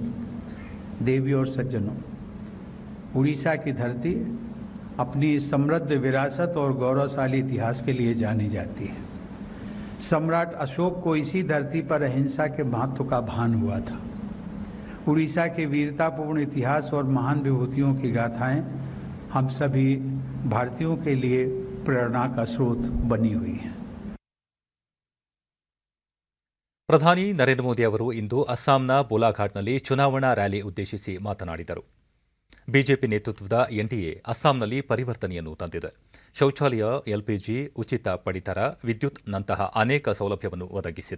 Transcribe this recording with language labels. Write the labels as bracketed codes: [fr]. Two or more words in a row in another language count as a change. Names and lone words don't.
[hi] देवी और सज्जनों, उड़ीसा की धरती अपनी समृद्ध विरासत और गौरवशाली इतिहास के लिए जानी जाती है। सम्राट अशोक को इसी धरती पर अहिंसा के महत्व का भान हुआ था। उड़ीसा के वीरतापूर्ण इतिहास और महान विभूतियों की गाथाएं हम सभी भारतीयों के लिए प्रेरणा का स्रोत बनी हुई है. [kn] ಪ್ರಧಾನಿ ನರೇಂದ್ರ ಮೋದಿ ಅವರು ಇಂದು ಅಸ್ಸಾಂನ ಬೋಲಾಘಾಟ್ನಲ್ಲಿ ಚುನಾವಣಾ ರ್ಯಾಲಿ ಉದ್ದೇಶಿಸಿ ಮಾತನಾಡಿದರು. ಬಿಜೆಪಿ ನೇತೃತ್ವದ ಎನ್ಡಿಎ ಅಸ್ಸಾಂನಲ್ಲಿ ಪರಿವರ್ತನೆಯನ್ನು ತಂದಿದೆ. ಶೌಚಾಲಯ, ಎಲ್ಪಿಜಿ, ಉಚಿತ ಪಡಿತರ, ವಿದ್ಯುತ್ ನಂತಹ ಅನೇಕ ಸೌಲಭ್ಯವನ್ನು ಒದಗಿಸಿದೆ.